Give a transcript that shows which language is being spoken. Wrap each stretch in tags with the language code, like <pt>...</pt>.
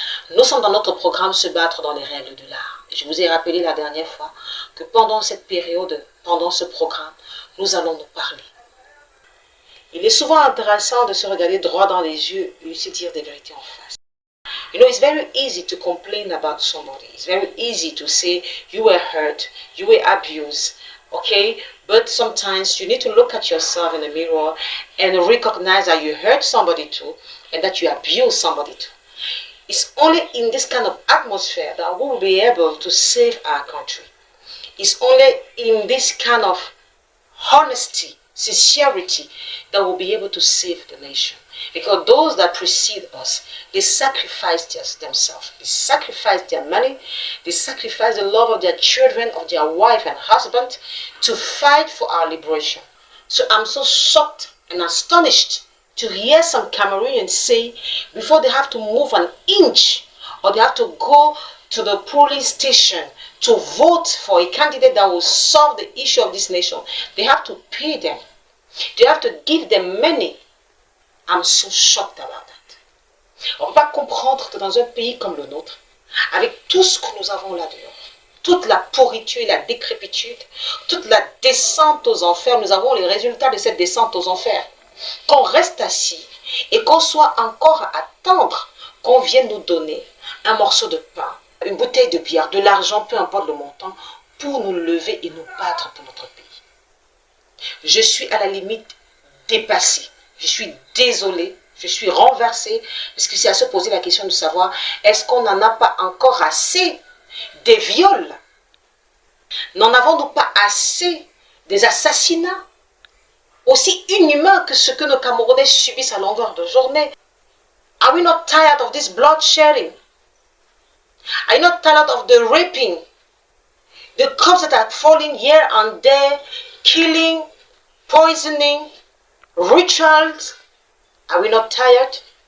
<fr>Nous sommes dans notre programme Se battre dans les règles de l'art. Je vous ai rappelé la dernière fois que pendant cette période, pendant ce programme, nous allons nous parler. Il est souvent intéressant de se regarder droit dans les yeux et se dire des vérités en face.</fr> <en>You know, it's very easy to complain about somebody. It's very easy to say you were hurt, you were abused, okay? But sometimes you need to look at yourself in the mirror and recognize that you hurt somebody too and that you abused somebody too. It's only in this kind of atmosphere that we will be able to save our country. It's only in this kind of honesty, sincerity, that we'll be able to save the nation. Because those that precede us, they sacrificed themselves. They sacrificed their money. They sacrificed the love of their children, of their wife and husband to fight for our liberation. So I'm so shocked and astonished to hear some Cameroonians say before they have to move an inch or they have to go to the polling station to vote for a candidate that will solve the issue of this nation, they have to pay them. They have to give them money. I'm so shocked about that.</en> <fr>On ne peut pas comprendre que dans un pays comme le nôtre, avec tout ce que nous avons là-dehors, toute la pourriture et la décrépitude, toute la descente aux enfers, nous avons les résultats de cette descente aux enfers. Qu'on reste assis et qu'on soit encore à attendre qu'on vienne nous donner un morceau de pain, une bouteille de bière, de l'argent, peu importe le montant, pour nous lever et nous battre pour notre pays. Je suis à la limite dépassée. Je suis désolée, je suis renversée, parce que c'est à se poser la question de savoir, est-ce qu'on n'en a pas encore assez des viols? N'en avons-nous pas assez des assassinats? Aussi inhumains que ce que nos Camerounais subissent à longueur de journée.</fr> <en>Are we not tired of this bloodshedding? Are you not tired of the raping? The cops that are falling here and there, killing, poisoning, rituals. Are we not tired?</en>